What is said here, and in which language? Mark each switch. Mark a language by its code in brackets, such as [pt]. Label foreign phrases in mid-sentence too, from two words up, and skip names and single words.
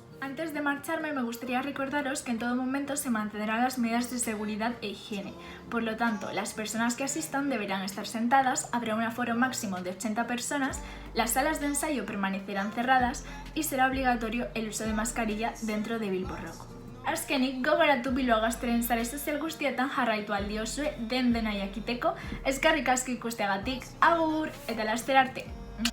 [es] Antes de marcharme me gustaría recordaros que en todo momento se mantendrán las medidas de seguridad e higiene. Por lo tanto, las personas que asistan deberán estar sentadas, habrá un aforo máximo de 80 personas, las salas de ensayo permanecerán cerradas y será obligatorio el uso de mascarilla dentro de Bilbo Rock. [eu] Azkenik, gogoratu Bilbao Gazteren sare sozial guztietan jarraitu aldiozue den dena jakiteko, eskerrik asko ikusteagatik, agur eta laster arte!